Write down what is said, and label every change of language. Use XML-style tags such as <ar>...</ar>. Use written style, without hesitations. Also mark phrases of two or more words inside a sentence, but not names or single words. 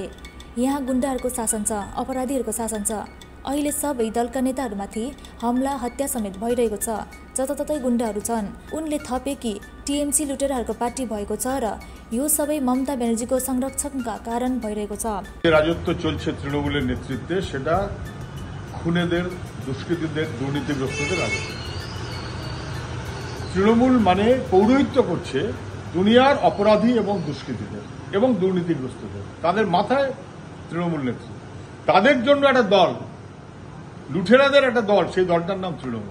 <ne>यहाँ गुण्डाहरूको शासन छ, अपराधीहरूको शासन छ। अहिले सबै दलका नेताहरूमाथि हमला हत्या समेत भइरहेको छ। जताततै गुण्डाहरू छन्। उनले थपे कि टीएमसी लुटेराहरूको पार्टी भएको छ र यो सबै ममता ब्यानर्जीको संरक्षणका कारण भइरहेको छ।</ne> <bn>রাজত্ব চলছে তৃণমূলের নেতৃত্বে, সেটা খুনেদের, দুষ্কৃতীদের, দুর্নীতিগ্রস্তদের রাজত্ব। তৃণমূল মানে পৌরোহিত্য করছে দুনিয়ার অপরাধী এবং দুষ্কৃতীদের এবং দুর্নীতিগ্রস্তদের। তাদের মাথায় তৃণমূল নেতৃত্ব, তাদের জন্য একটা দল, লুঠেরাদের একটা দল, সেই দলটার নাম তৃণমূল।</bn>